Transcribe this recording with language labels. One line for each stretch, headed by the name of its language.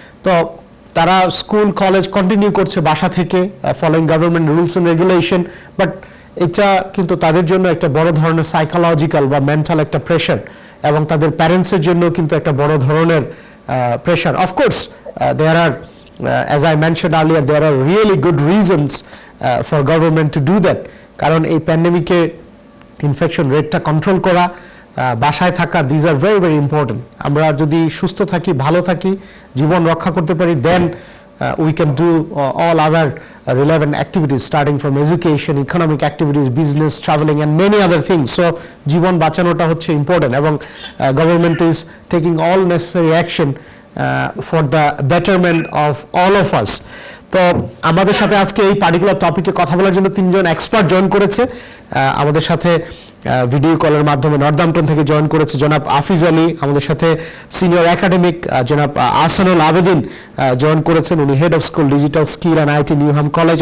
Bangla: তো তারা school college continue করছে বাসা থেকে,
English: following government rules and regulation,
Bangla: but এটা কিন্তু তাদের জন্য একটা বড় ধরনের সাইকোলজিক্যাল বা মেন্টাল একটা প্রেশার, এবং তাদের প্যারেন্টসের জন্য কিন্তু একটা বড় ধরনের pressure.
English: Of course there are as I mentioned earlier, there are really good reasons for government to do that.
Bangla: কারণ এই প্যান্ডেমিকে ইনফেকশন রেটটা কন্ট্রোল করা, বাসায় থাকা,
English: These are very very important.
Bangla: আমরা যদি সুস্থ থাকি, ভালো থাকি, জীবন রক্ষা করতে পারি,
English: Then we can do all other relevant activities starting from education, economic activities, business, traveling and many other things. So
Bangla: জীবন বাঁচানোটা হচ্ছে ইম্পর্টেন্ট এবং
English: government is taking all necessary action for the betterment of all of us.
Bangla: তো আমাদের সাথে আজকে এই particular টপিকে কথা বলার জন্য তিনজন এক্সপার্ট জয়েন করেছে। আমাদের সাথে ভিডিও কলের মাধ্যমে নর্দাম্পটন থেকে জয়েন করেছে জনাব আফিজ আলী, আমাদের সাথে সিনিয়র একাডেমিক জনাব আহসানুল আবেদিন জয়েন করেছেন, উনি head of school digital skill and IT Newham college.